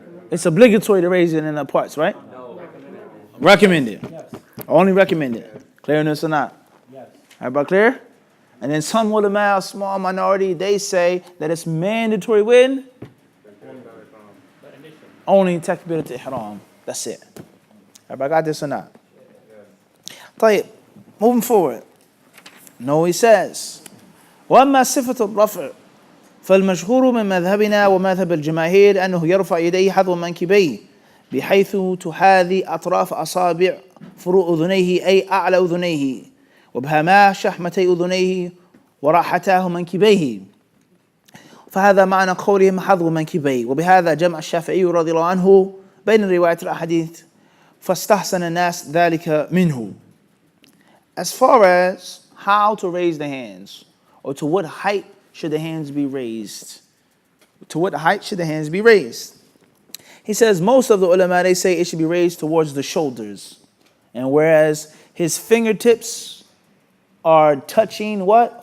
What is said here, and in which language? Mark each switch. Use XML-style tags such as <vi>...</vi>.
<en>It's obligatory to raise it in the parts, right? No. Recommended. Yes. Only recommended. Clear on this or not? Yes. Everybody clear? And then some ulama, a small minority, they say that it's mandatory when? Only takbirat ihram. That's it. Everybody got this or not? طيب, moving forward. No, he says,</en> <ar>وأما صفة الرفع فالمشهور من مذهبنا ومذهب الجماهير أنه يرفع يديه حذو منكبيه بحيث تحاذي أطراف أصابع فروع أذنيه أي أعلى أذنيه وابهاما شحمتي أذنيه وراحتاه منكبيه. فهذا معنى قولهم حذو منكبيه. وبهذا جمع الشافعي رضي الله عنه بين رواية الأحاديث فاستحسن الناس ذلك منه.</ar> <en>As far as how to raise the hands, or to what height should the hands be raised? To what height should the hands be raised? He says most of the ulama, they say it should be raised towards the shoulders. And whereas his fingertips are touching what?</en>